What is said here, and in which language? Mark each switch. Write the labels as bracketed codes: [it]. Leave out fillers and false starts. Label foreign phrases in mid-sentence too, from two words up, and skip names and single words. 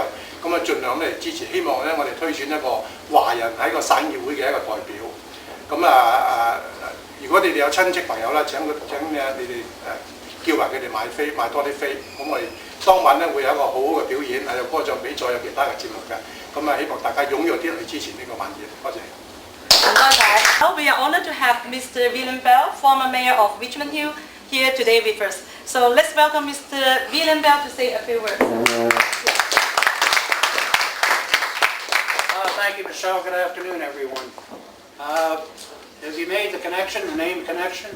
[yue] 咁盡量嚟支持，希望咧我哋推選一個華人喺個省議會嘅一個代表。咁如果你哋有親戚朋友啦，請你哋叫埋佢哋買多啲飛。咁我哋當晚咧會有一個好好嘅表演，有歌唱比賽，有其他嘅節目嘅。咁希望大家踴躍啲嚟支持呢個晚宴。多謝。 [en] Well, we are honored to have Mr. William Bell, former mayor of Richmond Hill, here today with us. So let's welcome Mr. William Bell to say a few words. Thank you, Michelle. Good afternoon, everyone. Have you made the connection, the name connection?